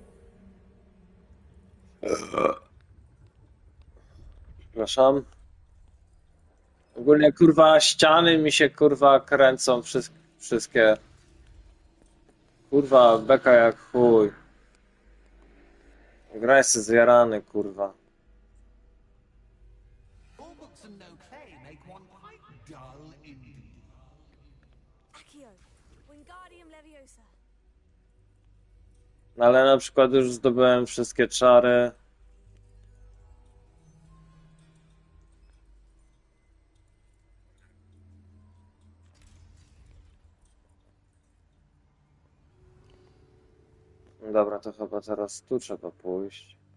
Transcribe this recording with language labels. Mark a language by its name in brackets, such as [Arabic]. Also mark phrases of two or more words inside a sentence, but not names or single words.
[Polish] Przepraszam. Ogólnie, kurwa, ściany mi się, kurwa, kręcą wszystkie. Kurwa, beka jak chuj. Gra jest zjarany, kurwa. Accio. [Latin] Wingardium Leviosa. [Polish] Ale na przykład już zdobyłem wszystkie czary. Dobra, to chyba teraz tu trzeba pójść.